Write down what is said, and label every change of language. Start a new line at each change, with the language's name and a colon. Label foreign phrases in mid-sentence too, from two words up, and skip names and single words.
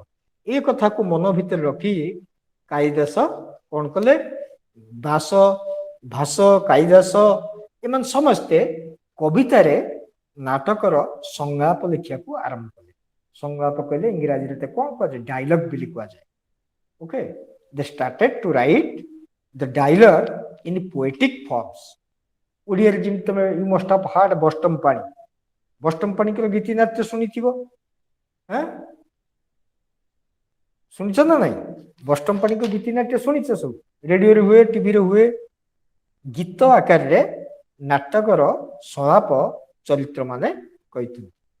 Odia: ଏ କଥାକୁ ମନ ଭିତରେ ରଖି କାଳିଦାସ କଣ କଲେ? ଭାସ କାଳିଦାସ ଏମାନେ ସମସ୍ତେ କବିତାରେ ନାଟକର ସଂଳାପ ଲେଖିବାକୁ ଆରମ୍ଭ କଲେ। ସଂଳାପ କହିଲେ ଇଂରାଜୀରେ କଣ କୁହାଯାଏ? ଡାଇଲଗ ବୋଲି କୁହାଯାଏ। ଓକେ,
English: they started to write the dialogue in poetic forms.
Odia: ଓଡ଼ିଆରେ ଯେମିତି ତମେ
English: you must have heard
Odia: ବଷ୍ଟମ ପାଣି। ବଷ୍ଟମ ପାଣିଙ୍କର ଗୀତି ନାଟ୍ୟ ଶୁଣିଥିବ। ଶୁଣିଛ ନା ନାଇଁ? ବଷ୍ଟମ ପାଣିଙ୍କ ଗୀତି ନାଟ୍ୟ ଶୁଣିଛ ସବୁ? ରେଡିଓରେ ହୁଏ, ଟିଭିରେ ହୁଏ। ଗୀତ ଆକାରରେ ନାଟକର ସଂଳାପ ଚରିତ୍ର ମାନେ କହିଥିଲେ।